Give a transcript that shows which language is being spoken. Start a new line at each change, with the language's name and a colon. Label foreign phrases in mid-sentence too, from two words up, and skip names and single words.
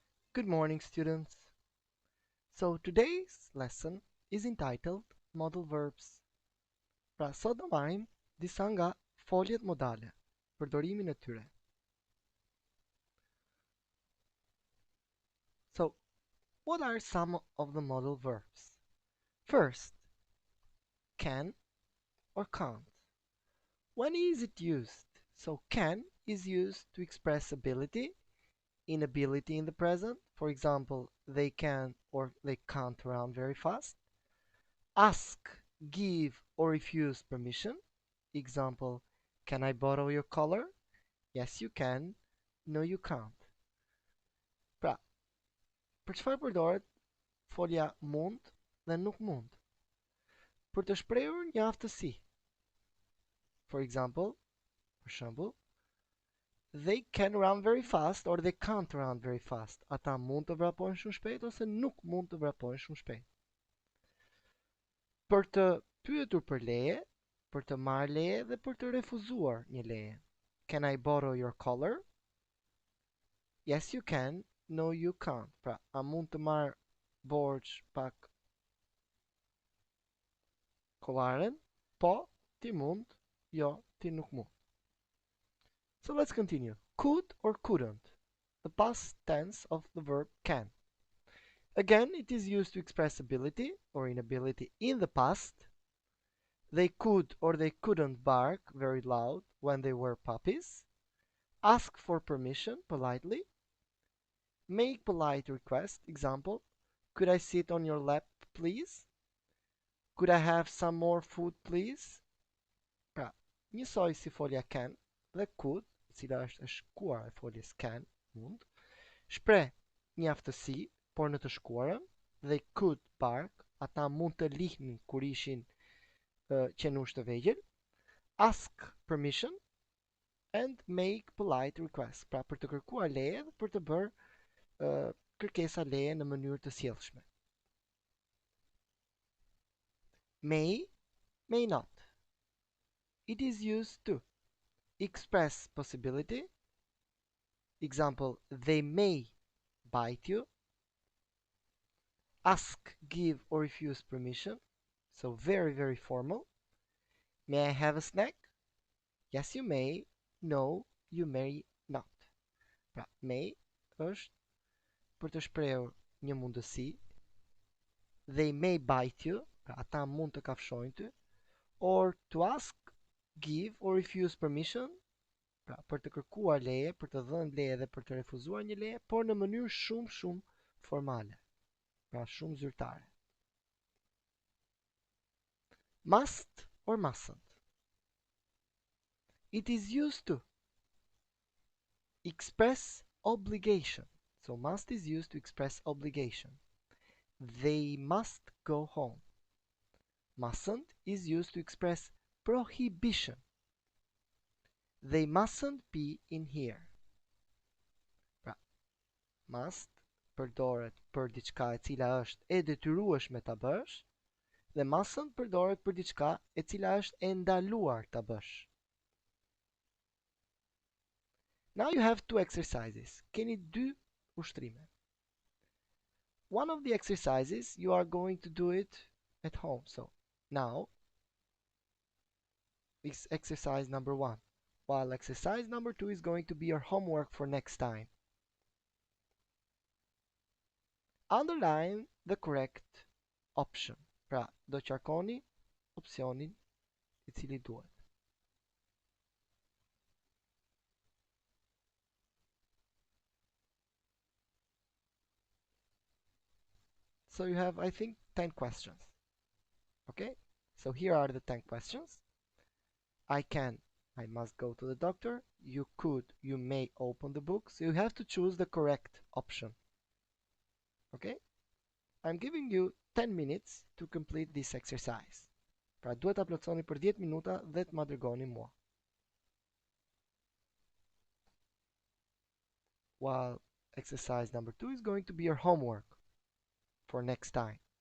English: Good morning, students. So today's lesson is entitled Modal Verbs.
Albanian: Pra sot do marrim disa nga foljet modale, përdorimin e tyre.
English: So, what are some of the modal verbs? First, can or can't. When is it used? So can is used to express ability, inability in the present. For example, they can or they can't run very fast. Ask, give, or refuse permission. Example, can I borrow your color? Yes, you can. No, you can't.
Albanian: Pra, për çfarë përdoret folja mund dhe nuk mund? Për të shprehur një aftësi.
English: For example,
Albanian: për shembull,
English: they can run very fast or they can't run very fast.
Albanian: Ata mund të vrapojnë shumë shpejt ose nuk mund të vrapojnë shumë shpejt. Për të pyetur për leje, për të marrë leje dhe për të refuzuar një leje.
English: Can I borrow your color? Yes, you can. No, you can't.
Albanian: Pra, a mund të marrë borç pak kollaren? Po, ti mund. Jo, ti nuk mund.
English: So let's continue. Could or couldn't? The past tense of the verb can. Again, it is used to express ability or inability in the past. They could or they couldn't bark very loud when they were puppies. Ask for permission politely. Make polite request. Example, could I sit on your lap, please? Could I have some more food, please?
Albanian: Pra, njësoj si folja can dhe could, e cila është e shkuar e foljes can, mund, shpreh një aftësi, por në të shkuarën,
English: they could bark,
Albanian: ata mund të lihnin kur ishin qenush të vegjël,
English: ask permission and make polite requests,
Albanian: pra për të kërkuar leje dhe për të bërë kërkesa leje në mënyrë të sjellshme.
English: May not. It is used to express possibility. Example, they may bite you. Ask, give, or refuse permission. So very, very formal. May I have a snack? Yes, you may. No, you may not.
Albanian: Pra, may është për të shprehur një mundësi.
English: They may bite you.
Albanian: Pra, ata mund të kafshojnë ty.
English: Or to ask, give, or refuse permission.
Albanian: Pra, për të kërkuar leje, për të dhënë leje dhe për të refuzuar një leje, por në mënyrë shumë formale. Pra, shumë zyrtare.
English: Must or mustn't. It is used to express obligation. So must is used to express obligation. They must go home. Mustn't is used to express prohibition. They mustn't be in here.
Albanian: Pra, must përdoret për diçka e cila është e detyrueshme ta bësh dhe mustn't përdoret për diçka e cila është e ndaluar ta bësh.
English: Now you have two exercises.
Albanian: Keni dy ushtrime.
English: One of the exercises you are going to do it at home. So now is exercise number 1, while exercise number 2 is going to be your homework for next time. Underline the correct option.
Albanian: Pra, do qarkoni opsionin I cili duhet.
English: So you have, I think, 10 questions. Okay? So here are the 10 questions. I must go to the doctor. You could, you may open the book. So you have to choose the correct option. Okay? I'm giving you 10 minutes to complete this exercise.
Albanian: Pra duhet ta plotësoni për 10 minuta dhe të ma dërgoni mua.
English: While exercise number 2 is going to be your homework for next time.